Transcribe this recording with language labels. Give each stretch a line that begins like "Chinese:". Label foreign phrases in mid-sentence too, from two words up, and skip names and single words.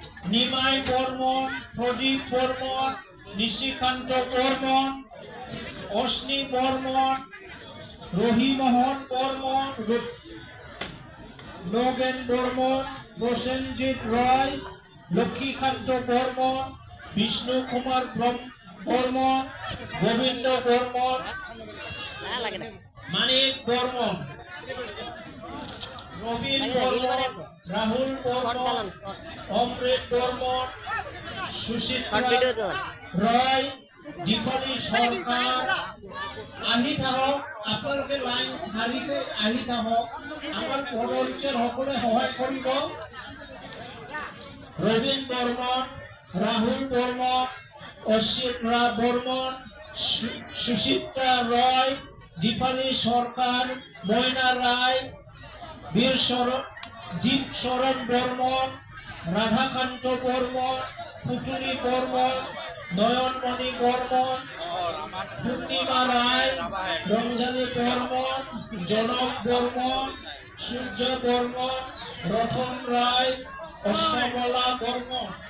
Assamese: নিমাই বর্মন, প্রদীপ বর্মন, নিশিকান্ত বর্মন, অশ্নি বর্মন, রহিমোহন বর্মন, নগেন বর্মন, প্রসেনজিৎ রায়, লক্ষ্মীকান্ত বর্মন, বিষ্ণু কুমার বর্মন, গোবিন্দ বর্মন, মানিক বর্মন, রবীন বর্মন, রাহুল বর্মন, অমৃত বর্মন, সুচিত্রা রায়, দীপালী সরকার আহি থাকক। আপোনালোকে লাইন শাৰীকৈ আহি থাকক। আমাৰ পদঞ্চল সকলে সহায় কৰিব। রবীন বর্মন, রাহুল বর্মন, অশ্বিতা বর্মন, সুচিত্রা রায়, দীপালী সরকার, ময়না রায়, দীপ শরণ বর্মন, রাধাকান্ত বর্মন, পুতুলি বর্মন, নয়নমণি বর্মন, পূর্ণিমা রায়, রঞ্জনী বর্মন, জনক বর্মন, সূর্য বর্মন, রতন রায়, অশ্বমলা বর্মন।